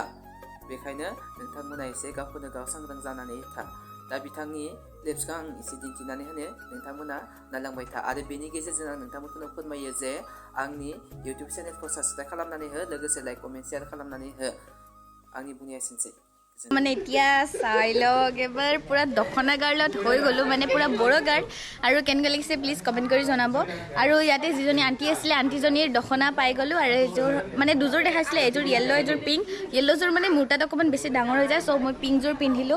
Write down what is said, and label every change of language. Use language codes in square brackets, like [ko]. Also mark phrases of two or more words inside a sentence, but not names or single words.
[brx] बेखायनो नोंथांमोना एसे गावखौनो गाव सांग्रां जानानै था। दा बिथांनि क्लिप्सखौ आं एसे दिन्थिनानै होनो नोंथांमोना नायलांबाय था आरो बेनि गेजेरजों आं नोंथांमोनखौनो फोरमायो जे आंनि इउटुब चेनेलखौ साबस्क्राइब खालामनानै हो, लोगोसे [en] like comment share [brx] खालामनानै हो। आंनि बुंनाया एसेनोसै। [as] মানে এতিয়া চাই লওক এবাৰ পুৰা দখনা গাৰ্লত হৈ গ'লো, মানে পুৰা বড়ো গাৰ্ল। আৰু কেনেকুৱা লাগিছে প্লিজ কমেণ্ট কৰি জনাব। আৰু ইয়াতে যিজনী আণ্টি আছিলে আণ্টিজনীৰ দখনা পাই গ'লোঁ আৰু এযোৰ মানে দুযোৰ দেখাইছিলে, এযোৰ য়েল্ল' এযোৰ পিংক। য়েল্ল'যোৰ মানে মোৰ তাত অকণমান বেছি ডাঙৰ হৈ যায়, চ' মই পিংকযোৰ পিন্ধিলোঁ।